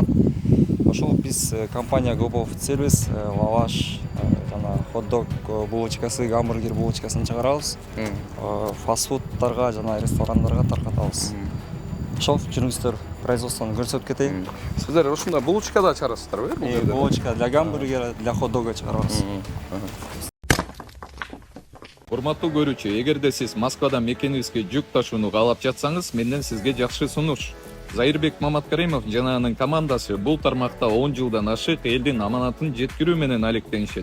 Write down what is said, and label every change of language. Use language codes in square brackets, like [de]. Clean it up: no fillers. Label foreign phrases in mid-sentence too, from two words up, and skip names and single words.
[ky] Ошол биз компания Global Food Service лаваш, жана хот-дог булочкасы, гамбургер булочкасын чыгарабыз. Фастфудтарга жана ресторандарга таркатабыз. Ошол жүрүңүздөр производствону көрсөтүп кетейин. Сиздер ушундай булочка да чыгарасыздар беле? [ru] Булочка для гамбургера, для хот-дога [ky] чыгарабыз. Урматтуу көрүүчү, эгерде сиз Москвада мекенибизге жүк ташууну каалап жатсаңыз, менден сизге жакшы сунуш. Заирбек Маматкаримов жана анын командасы бул тармакта 10 жылдан ашык элдин аманатын жеткирүү менен алектенишет.